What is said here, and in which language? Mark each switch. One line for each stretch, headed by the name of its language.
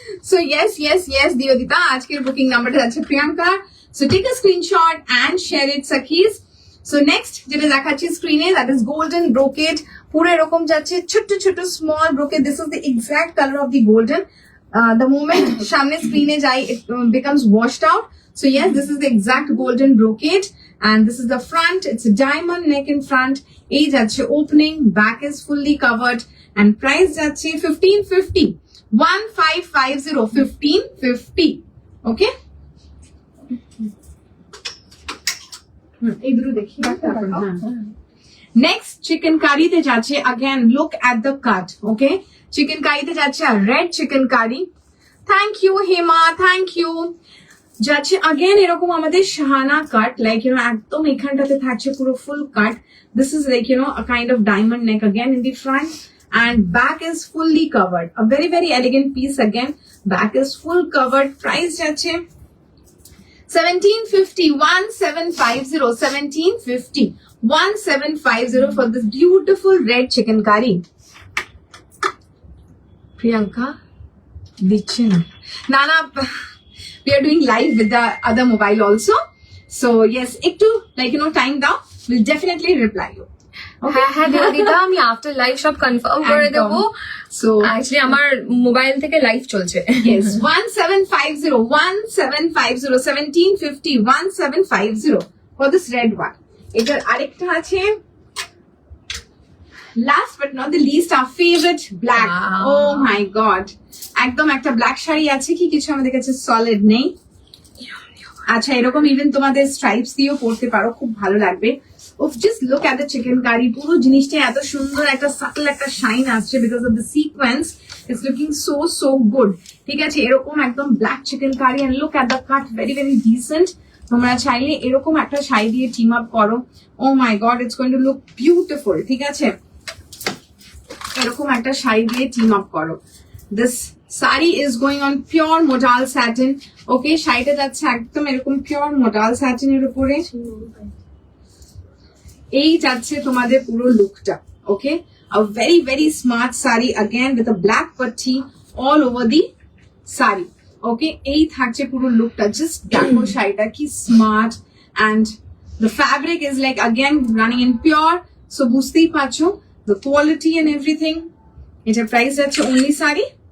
Bangla: So yes, Diodita, আজকের booking numberটা আছে Priyanka.
English: So take a screenshot and share it, Sakis. So next
Bangla: যেটা দেখাচ্ছি স্ক্রিনে,
English: that is golden brocade.
Bangla: পুরো এরকম যাচ্ছে ছোট small brocade.
English: This is the exact color of the golden. The moment
Bangla: সামনে স্ক্রিনে যাই,
English: it becomes washed out. So yes, this is the exact golden brocade, and this is the front. It's a diamond neck in front. এই যাচ্ছে opening, back is fully covered, and price যাচ্ছে 1550, 1550, 1550. Okay.
Bangla: এই দুটো দেখি তারপর next chicken কারিতে যাচ্ছে।
English: again look at the cut.
Bangla: Okay, chicken কারিতে যাচ্ছে আর red chicken curry. Thank you Hema, thank you. যাচ্ছে again এরকম আমাদের শাহানা কাট, লাইক একদম এখানটাতে থাকছে পুরো ফুল কাট।
English: This is like a kind of diamond neck again in the front, and back is fully covered. A very, very elegant piece again. Back is full covered. Price যাচ্ছে 1750, 1750, 1750, 1750 for this beautiful red chicken curry.
Bangla: Priyanka, দিচ্ছে না।
English: Nana, we are doing live with the other mobile also. So yes, একটু time down, we'll definitely reply you.
Bangla: হ্যাঁ দিদিতা, আমি after live সব confirm করে দেবো।
English: So
Bangla: actually আমার মোবাইল থেকে লাইভ চলছে।
English: yes, 1750, 1750, 1750, 1750 for this red one. এটার আরেকটা আছে, last but not the least, our favorite black. Wow.
Bangla: Oh my god, একদম একটা ব্ল্যাক শাড়ি আছে, কি কিছু আমাদের কাছে সলিড নেই। আচ্ছা, এরকম ইভেন তোমাদের স্ট্রাইপস দিয়েও পরতে পারো, খুব ভালো লাগবে।
English: Just look at the chicken curry.
Bangla: পুরো জিনিসটা এত সুন্দর একটা সাটল একটা শাইন আসছে
English: because of the sequence. It's looking so good.
Bangla: ঠিক আছে, এরকম একদম black chicken curry,
English: and look at the cut, very, very decent.
Bangla: তোমরা চাইলে এরকম একটা শাড়ি দিয়ে টিম আপ করো।
English: Oh my god, it's going to look beautiful.
Bangla: ঠিক আছে, এরকম একটা শাড়ি দিয়ে টিম আপ করো।
English: This saree is going on pure modal satin.
Bangla: Okay, শাড়িটা যাচ্ছে একদম এরকম পিওর modal satin এর উপরে। এই যাচ্ছে তোমাদের পুরো লুকটা।
English: Okay, a very, very smart saree again with a black patti all over the saree.
Bangla: ওকে, এই থাকছে পুরো লুকটা। জাস্ট দেখো শাড়িটা কি smart,
English: and the fabric is like again running in pure,
Bangla: so বুঝতেই পারছো the quality and everything. এটা প্রাইস যাচ্ছে only saree